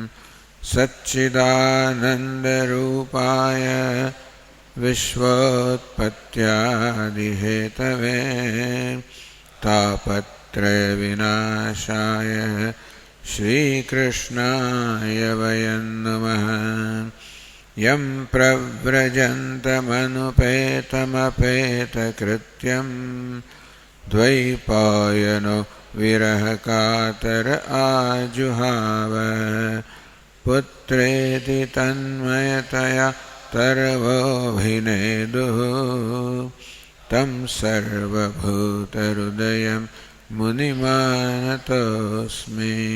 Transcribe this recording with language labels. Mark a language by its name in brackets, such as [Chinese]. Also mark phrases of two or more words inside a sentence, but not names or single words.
[Sanskrit] સચ્ચિદાનંદરૂપાય વિશ્વોત્પત્યાદિહેતવે તાપત્રયવિનાશાય શ્રીકૃષ્ણાય વયં નમઃ. યં પ્રવ્રજन्तमनुपेतमपेतकृत्यं द्वैपायनो विरहकातर आजुहाव पुत्रेति तन्मयतया तर्वोऽभिनेदुः तं सर्वभूतहृदयं मुनिमानतोऽस्मि.